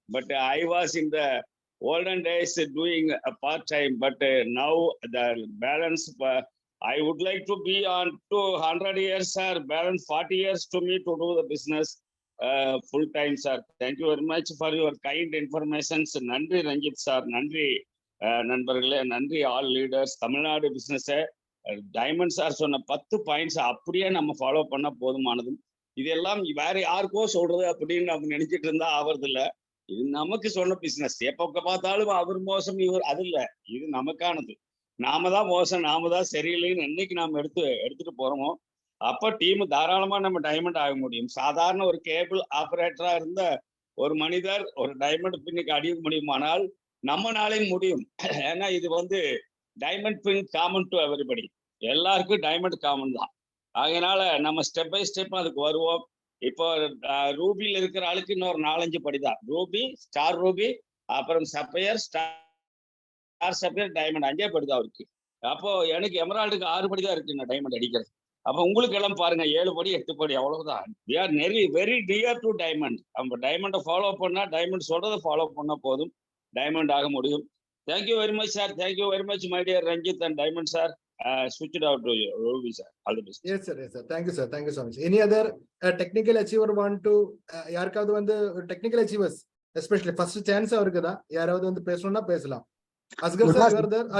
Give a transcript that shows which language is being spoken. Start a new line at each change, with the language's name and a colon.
English: But I was in the olden days doing a part time. But now the balance, I would like to be on 200 years, sir. Balance 40 years to me to do the business full time, sir. Thank you very much for your kind informations.
Tamil: Nandri Ranjit sir, Nandri நண்பர்களே, நன்றி all leaders. Tamil Nadu business diamond sir சொன்ன 10 points அப்படியே நம்ம follow பண்ண போதுமானது. இதெல்லாம் வேற யாருக்கோ சொல்றது அப்படின்னு நம்ம நினைச்சிட்டு இருந்தா ஆவறது இல்ல. இது நமக்கு சொன்ன பிசினஸ். எப்ப பார்த்தாலும் அவர் மோசம் இவர் அது இல்ல, இது நமக்கானது. நாம தான் மோசம், நாம தான் சரியில்லைன்னு என்னைக்கு நாம எடுத்துட்டு போறோமோ அப்ப டீம் தாராளமா நம்ம டைமண்ட் ஆக முடியும். சாதாரண ஒரு கேபிள் ஆபரேட்டரா இருந்த ஒரு மனிதர் ஒரு டைமண்ட் பின்னுக்கு அடிய முடியுமானால் நம்மனாலையும் முடியும். ஏன்னா இது வந்து diamond bin
English: common to everybody,
Tamil: எல்லாருக்கும் டைமண்ட் காமன் தான். அதனால நம்ம ஸ்டெப் பை ஸ்டெப் அதுக்கு வருவோம். இப்போ ரூபியில் இருக்கிற ஆளுக்கு இன்னொரு 4-5 படிதான். ரூபி, ஸ்டார் ரூபி, அப்புறம் சப்பையர், ஸ்டார் சப்பையர், டைமண்ட் 5 படிதான் இருக்கு. அப்போ எனக்கு எமரால்டுக்கு 6 படிதான் இருக்கு நான் டைமண்ட் அடிக்கிறது. அப்போ உங்களுக்கு எல்லாம் பாருங்க 7 படி 8 படி அவ்வளவுதான்.
English: we are very dear to diamond.
Tamil: நம்ம டைமண்டை ஃபாலோ பண்ணா, டைமண்ட் சொல்றதை ஃபாலோ பண்ணா போதும், டைமண்ட் ஆக முடியும்.
English: Thank you very much sir, thank you very much my dear Ranjit and Diamond sir. Switch it out to you, Ruby sir. All the best. Yes sir, yes sir, thank you sir, thank you so much. Any other technical achiever want to
Tamil: யாருக்காவது வந்து
English: technical achievers especially first chance
Tamil: இருக்குதா, யாராவது வந்து பேசணும்னா பேசலாம்.
English: Asghar sir, you are there.